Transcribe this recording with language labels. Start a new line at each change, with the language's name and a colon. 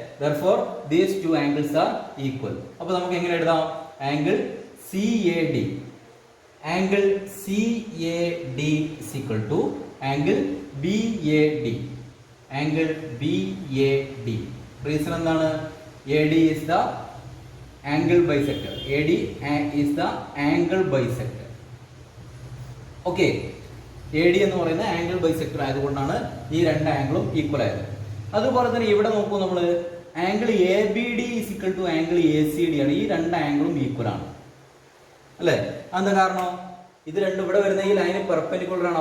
English: therefore these two angles are equal.
Malayalam: അപ്പോൾ നമുക്ക് എങ്ങനെ എഴുതാം? Angle C A D, angle C A D
English: is equal to
Malayalam: angle B A D, angle B A D. Reason എന്താണ്?
English: A D is the angle bisector. AD is the angle bisector.
Malayalam: Okay, A D എന്ന് പറയുന്ന angle bisector ആയതുകൊണ്ടാണ് ഈ രണ്ട് ആംഗിളും equal ആയത്. അതുപോലെ തന്നെ ഇവിടെ നോക്കൂ, നമ്മൾ angle A B D
English: is equal to
Malayalam: angle A C D ആണ്. ഈ രണ്ട് ആംഗിളും ഈക്വൽ ആണ് അല്ലെ? എന്താ കാരണം? ഇത് രണ്ടും ഇവിടെ വരുന്ന ഈ ലൈന് പെർപെൻഡിക്കുലർ ആണ്.